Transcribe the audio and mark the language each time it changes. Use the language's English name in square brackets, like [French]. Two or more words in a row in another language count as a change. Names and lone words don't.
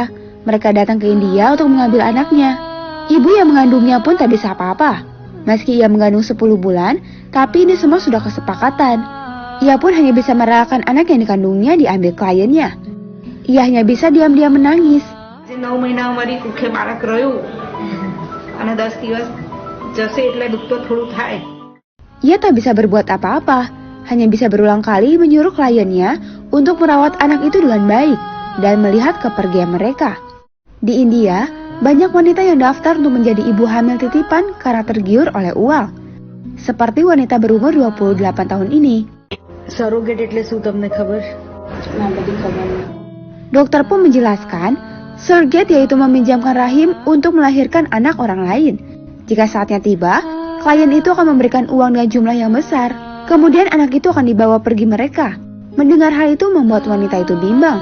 [Indonesian] Mereka datang ke India untuk mengambil anaknya. Ibu yang mengandungnya pun tak bisa apa-apa. Meski ia mengandung 10 bulan, tapi ini semua sudah kesepakatan. Ia pun hanya bisa merelakan anak yang dikandungnya diambil kliennya. Ia hanya bisa diam-diam menangis. [Gujarati] 9 મહિના અમારી કુખે બાળક રહ્યું અને 10 દિવસ જશે એટલે દુઃખ તો થોડું થાય. [Indonesian] Ia tak bisa berbuat apa-apa, hanya bisa berulang kali menyuruh kliennya untuk merawat anak itu dengan baik dan melihat kepergian mereka. Di India, banyak wanita yang daftar untuk menjadi ibu hamil titipan karena tergiur oleh uang. Seperti wanita berumur 28 tahun ini. [Gujarati] સરોગેટ એટલે શું તમને ખબર? ના બધી ખબર. [Indonesian] Dokter pun menjelaskan, surrogate yaitu meminjamkan rahim untuk melahirkan anak orang lain. Jika saatnya tiba, klien itu akan memberikan uang dengan jumlah yang besar. Kemudian anak itu akan dibawa pergi mereka. Mendengar hal itu membuat wanita itu bimbang.